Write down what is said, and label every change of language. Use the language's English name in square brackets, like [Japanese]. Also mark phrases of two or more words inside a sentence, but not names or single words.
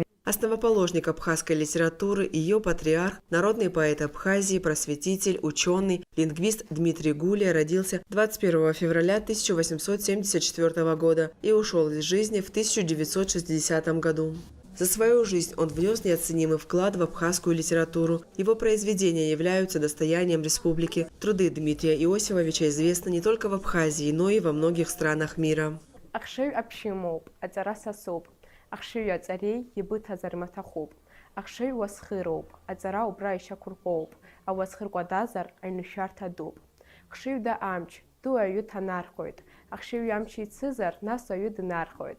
[Russian] Основоположник абхазской литературы, ее патриарх, народный поэт Абхазии, просветитель, ученый, лингвист Дмитрий Гулия родился 21 февраля 1874 года и ушел из жизни в 1960 году. За свою жизнь он внес неоценимый вклад в абхазскую литературу. Его произведения являются достоянием республики. Труды Дмитрия Иосифовича известны не только в Абхазии, но и во многих странах мира. [Abkhazian] Ахшыҩ аҵареи ибыҭазар маҭахуп. Ахшыҩ уасхыроуп, аҵара убра ишьақәыркәоуп, ауасхыркәадазар аҩнышәарҭа дуп. Хшыҩда амч, ду аҩы ҭанархоит. Ахшыҩ амч ицызар, нас аҩы днархоит.